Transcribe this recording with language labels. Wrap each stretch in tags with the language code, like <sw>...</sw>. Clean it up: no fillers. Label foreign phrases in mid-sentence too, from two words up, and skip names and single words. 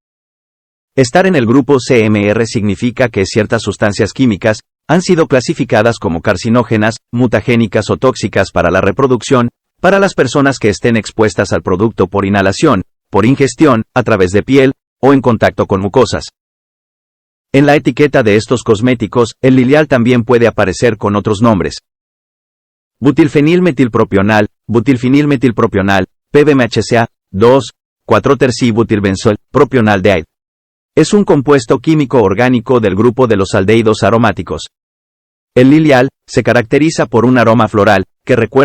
<es>Estar en el grupo CMR significa que ciertas sustancias químicas han sido clasificadas como carcinógenas, mutagénicas o tóxicas para la reproducción, para las personas que estén expuestas al producto por inhalación, por ingestión, a través de piel, o en contacto con mucosas. En la etiqueta de estos cosméticos, el lilial también puede aparecer con otros nombres. Butilfenilmetilpropional, butilfenilmetilpropional, PBMHCA, 2,4-tercibutilbenzol, propionaldehyde. Es un compuesto químico orgánico del grupo de los aldehídos aromáticos. El lilial se caracteriza por un aroma floral, que recuerda</es>